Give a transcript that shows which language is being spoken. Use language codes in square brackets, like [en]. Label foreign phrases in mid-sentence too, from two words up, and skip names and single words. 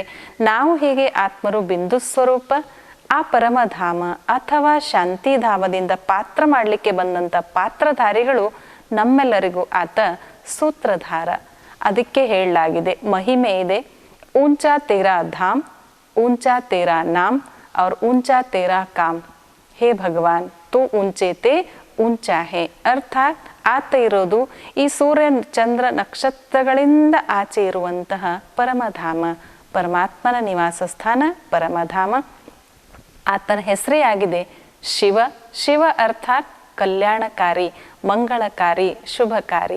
[kn] ನಾವು ಹೇಗೆ ಆತ್ಮರು ಬಿಂದು ಸ್ವರೂಪ, ಆ ಪರಮಧಾಮ ಅಥವಾ ಶಾಂತಿಧಾಮದಿಂದ ಪಾತ್ರ ಮಾಡಲಿಕ್ಕೆ ಬಂದಂಥ ಪಾತ್ರಧಾರಿಗಳು, ನಮ್ಮೆಲ್ಲರಿಗೂ ಆತ ಸೂತ್ರಧಾರ. ಅದಕ್ಕೆ ಹೇಳಲಾಗಿದೆ, ಮಹಿಮೆ ಇದೆ, [hi] ऊंचा तेरा धाम, ऊंचा तेरा नाम और ऊंचा तेरा काम, हे भगवान तू ऊंचे ते ऊंचा है. [kn] ಅರ್ಥಾತ್ ಆತ ಇರೋದು ಈ ಸೂರ್ಯ ಚಂದ್ರ ನಕ್ಷತ್ರಗಳಿಂದ ಆಚೆ ಇರುವಂತಹ ಪರಮಧಾಮ, ಪರಮಾತ್ಮನ ನಿವಾಸ ಸ್ಥಾನ ಪರಮಧಾಮ. ಆತನ ಹೆಸರೇ ಆಗಿದೆ ಶಿವ. ಶಿವ ಅರ್ಥಾತ್ ಕಲ್ಯಾಣಕಾರಿ, ಮಂಗಳಕಾರಿ, ಶುಭಕಾರಿ.